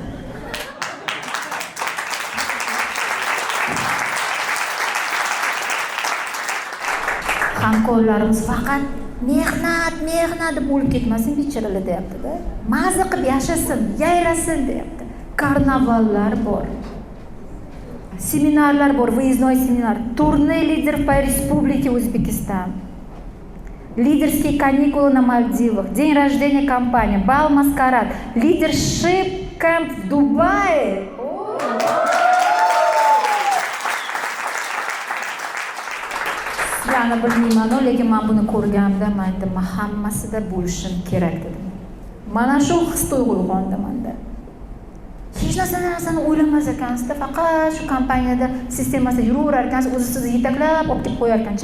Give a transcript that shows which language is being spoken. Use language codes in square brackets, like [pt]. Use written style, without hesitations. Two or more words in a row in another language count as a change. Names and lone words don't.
[uz] Hamkorlarimiz faqat mehnat deb o'lib ketmasin, becharalar deyapti-da. Maza qilib yashasin, yayrasin deyapti. Karnavallar bor. Seminarlar bor, [ru] выездной семинар, турне лидеров по республике Узбекистан, лидерские каникулы на Мальдивах, день рождения компании, бал маскарад, [en] leadership camp [ru] в Дубае. [uz] Yani bilmayman, lekin men buni ko'rganimda men aytdim, hammasida bo'lishim kerak dedim. Mana shu his tuyg'u uyg'ondi menda. Hech narsani o'ylamas ekansizda, faqat shu kompaniyada sistemasida yuraverar ekansiz, o'zi sizni yetaklab olib kelib qo'yar ekan.